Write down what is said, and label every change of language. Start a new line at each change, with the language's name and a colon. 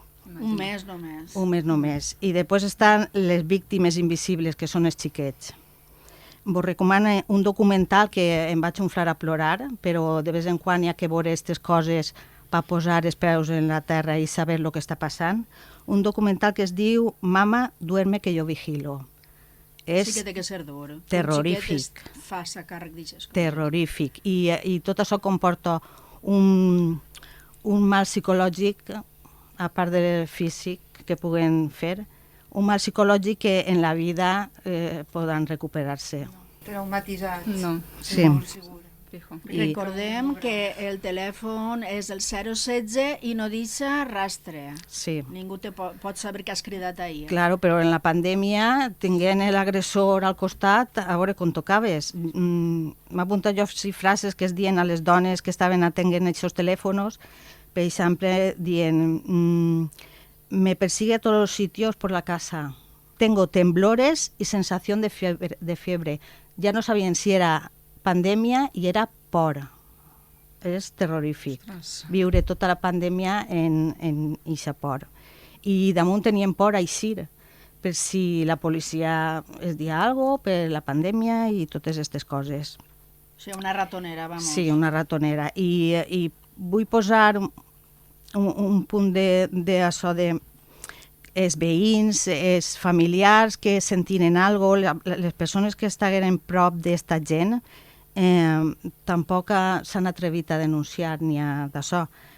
Catalan: Un mes només. Un mes només. I després estan les víctimes invisibles, que són els xiquets. Vos recomano un documental que em vaig inflar a plorar, però de vez en quan hi ha que veure aquestes coses per posar els peus en la terra i saber el que està passant. Un documental que es diu Mama, duerme que yo vigilo. Sí que té que ser dur. Terrorífic. Fa-se càrrec d'això. Terrorífic. I tot això comporta un mal psicològic, a part del físic que puguen fer, un mal psicològic que en la vida poden recuperar-se. Traumatitzats. No. Sí. Segur. Recordem que el telèfon és el 016 i no deixa rastre. Sí. Ningú pot saber que has cridat ahir. Claro, però en la pandèmia, tinguent l'agressor al costat, a veure com tocaves. M'ha apuntat jo frases que es diuen a les dones que estaven atenent aquests telèfons, per exemple, dient
Spanish: me persigue a todos los sitios por la casa. Tengo temblores y sensación de fiebre. Ya no sabían si era pandèmia
Catalan: i era por. és terrorífic. Ostres. Viure tota la pandèmia en eixa por. I damunt tenien por a eixir, per si la policia es dia alguna cosa, per la pandèmia i totes aquestes coses. O sigui, una ratonera, vamos. Sí, una ratonera. I vull posar un punt d'això de els veïns, els familiars que sentien alguna cosa, les persones que estaven prop d'esta gent, tampoc s'han atrevit a denunciar ni a d'això.